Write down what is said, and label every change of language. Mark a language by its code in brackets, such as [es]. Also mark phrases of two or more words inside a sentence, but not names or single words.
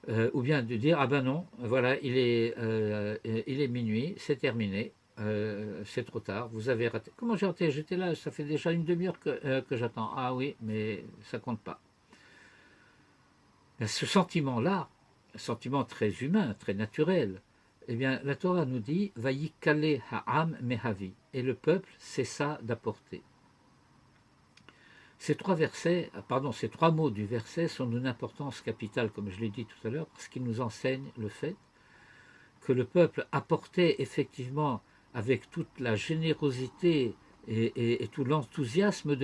[fr] ou bien de dire ah ben non, voilà, il est minuit, c'est terminé, c'est trop tard, vous avez raté. Comment j'ai raté? J'étais là, ça fait déjà une demi-heure que j'attends. Ah oui, mais ça compte pas. Ce sentiment-là, un sentiment très humain, très naturel, eh bien, la Torah nous dit [he] ויכלא העם מהביא, [fr] et le peuple cessa d'apporter. Ces trois versets, pardon, ces trois mots du verset sont d'une importance capitale, comme je l'ai dit tout à l'heure, parce qu'ils nous enseignent le fait que le peuple apportait effectivement avec toute la générosité et tout l'enthousiasme de